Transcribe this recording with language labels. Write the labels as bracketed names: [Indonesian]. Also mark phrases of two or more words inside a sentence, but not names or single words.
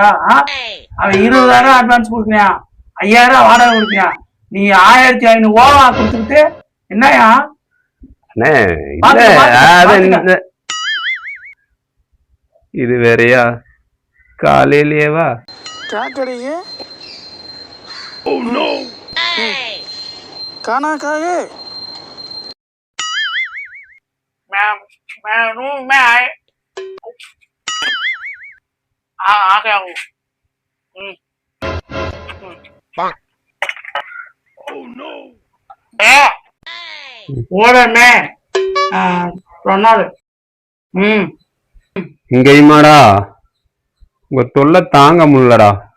[Tamil] அவன் 20,000 அட்வான்ஸ் கொடுக்குறான், 5,000 வாடகை கொடுக்குறான், நீ 1500 ஓவா கொடுத்துக்கிட்டு என்னயா? அண்ணே இது வேறையா? காலையிலேயேவா? [Hindi] खाना खाए? मैं रूम में आए आ गया हूँ। [Tamil] இங்கேயுமாடா உங்க தொல்லை தாங்க முடியலடா.